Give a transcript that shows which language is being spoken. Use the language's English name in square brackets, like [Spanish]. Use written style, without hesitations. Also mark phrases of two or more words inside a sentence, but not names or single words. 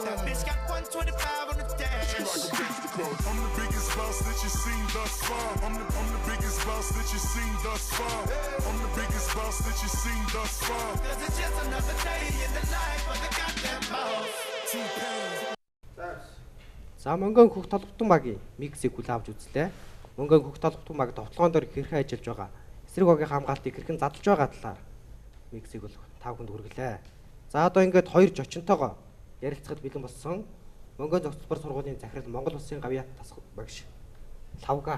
[English] That bitch got 125 on the dash. I'm the biggest boss that you seen thus far. I'm the biggest boss that you seen thus far. I'm the biggest boss that you seen thus far. Cause it's just another day in the life of the goddamn boss. T-Pain. [Mongolian] За мөнгөн хөх толготон багийн миксийг хүл авч үзлээ. Мөнгөн хөх толготон баг тоглоом дээр хэрхэн ажиллаж байгаа. Эсрэг багийн хамгаалтыг хэрхэн задлж байгаа талаар миксийг бол 5 хүнд хүргэлээ. За одоо ингээд хоёр жочинтойгоо ярилцахад бэлэн болсон. Мөнгөн зөвлөлбөр сургуулийн захирал Монгол Улсын гавьяат тасгал багш Лавга.